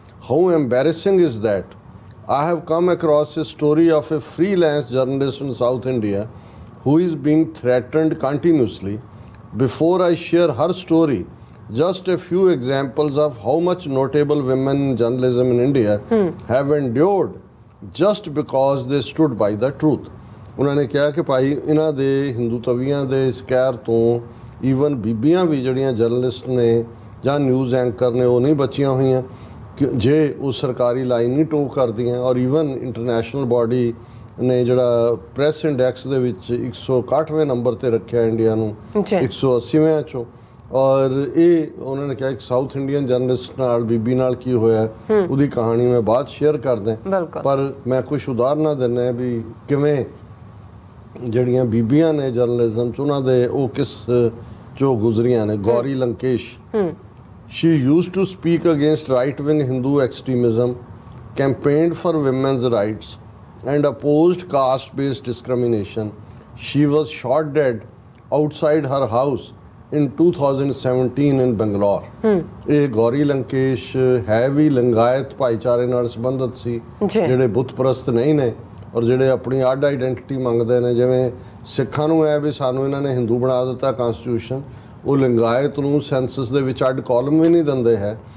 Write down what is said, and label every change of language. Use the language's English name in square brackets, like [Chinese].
[English] How embarrassing is that? I have come across a story of a freelance journalist in South India who is being threatened continuously. Before I share her story, just a few examples of how much notable women in journalism in India have endured just because they stood by the truth. [Punjabi] ਉਹਨਾਂ ਨੇ ਕਿਹਾ ਕਿ ਭਾਈ ਇਹਨਾਂ ਦੇ ਹਿੰਦੂ ਤਵੀਆਂ ਦੇ ਇਸ ਕਹਿਰ ਤੋਂ ਈਵਨ ਬੀਬੀਆਂ ਵੀ ਜਿਹੜੀਆਂ ਜਰਨਲਿਸਟ ਨੇ ਜਾਂ ਨਿਊਜ਼ ਐਂਕਰ ਨੇ ਉਹ ਨਹੀਂ ਬਚੀਆਂ ਹੋਈਆਂ ਜੇ ਉਹ ਸਰਕਾਰੀ ਲਾਈਨ ਨਹੀਂ ਟੋਕ ਕਰਦੀਆਂ। ਔਰ ਈਵਨ ਇੰਟਰਨੈਸ਼ਨਲ ਬਾਡੀ ਨੇ ਜਿਹੜਾ ਪ੍ਰੈਸ ਇੰਡੈਕਸ ਦੇ ਵਿੱਚ 161ਵੇਂ ਨੰਬਰ 'ਤੇ ਰੱਖਿਆ ਇੰਡੀਆ ਨੂੰ 180ਵੇਂ 'ਚੋਂ। ਔਰ ਇਹ ਉਹਨਾਂ ਨੇ ਕਿਹਾ ਇੱਕ ਸਾਊਥ ਇੰਡੀਅਨ ਜਰਨਲਿਸਟ ਨਾਲ ਬੀਬੀ ਨਾਲ ਕੀ ਹੋਇਆ ਉਹਦੀ ਕਹਾਣੀ ਮੈਂ ਬਾਅਦ ਸ਼ੇਅਰ ਕਰਦਾ, ਪਰ ਮੈਂ ਕੁਛ ਉਦਾਹਰਨਾਂ ਦਿੰਦਾ ਵੀ ਕਿਵੇਂ ਜਿਹੜੀਆਂ ਬੀਬੀਆਂ ਨੇ ਜਰਨਲਿਜ਼ਮ 'ਚ ਉਹਨਾਂ ਦੇ ਉਹ ਕਿਸ ਜੋ ਗੁਜ਼ਰੀਆਂ ਨੇ, Gauri Lankesh. [English] She used to speak against right-wing Hindu extremism, campaigned for women's rights, and opposed caste-based discrimination. She was shot dead outside her house in 2017 in Bangalore. [Punjabi] ਇਹ ਗੌਰੀ ਲੰਕੇਸ਼ ਹੈ ਵੀ ਲਿੰਗਾਇਤ ਭਾਈਚਾਰੇ ਨਾਲ ਸੰਬੰਧਿਤ ਸੀ, ਜਿਹੜੇ ਬੁੱਤ ਪ੍ਰਸਤ ਨਹੀਂ ਨੇ ਔਰ ਜਿਹੜੇ ਆਪਣੀ ਅੱਡ ਆਈਡੈਂਟੀਟੀ ਮੰਗਦੇ ਨੇ। ਜਿਵੇਂ ਸਿੱਖਾਂ ਨੂੰ ਹੈ ਵੀ ਸਾਨੂੰ ਇਹਨਾਂ ਨੇ ਹਿੰਦੂ ਬਣਾ ਦਿੱਤਾ ਕਨਸਟੀਟਿਊਸ਼ਨ, ਉਹ ਲਿੰਗਾਇਤ ਨੂੰ ਸੈਂਸਸ ਦੇ ਵਿੱਚ ਅੱਡ ਕਾਲਮ ਵੀ ਨਹੀਂ ਦਿੰਦੇ ਹੈ।